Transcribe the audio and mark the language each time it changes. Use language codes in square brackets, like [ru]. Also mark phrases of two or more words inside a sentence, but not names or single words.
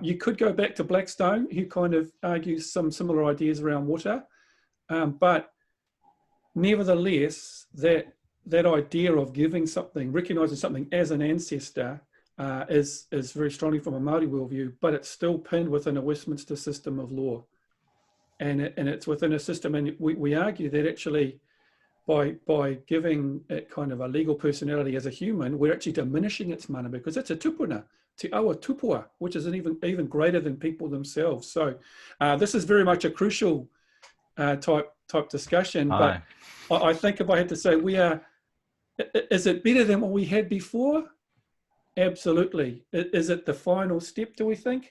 [en] You could go back to Blackstone, who kind of argues some similar ideas around water, but nevertheless, that idea of giving something, recognising something as an ancestor, is very strongly from a Māori worldview, but it's still pinned within a Westminster system of law, and it's within a system. And we argue that actually, by giving it kind of a legal personality as a human, we're actually diminishing its mana because it's a tupuna, [mi] te awa tupua, [en] which is even greater than people themselves. So this is very much a crucial type discussion. Aye. But I think if I had to say, is it better than what we had before? Absolutely. Is it the final step, do we think?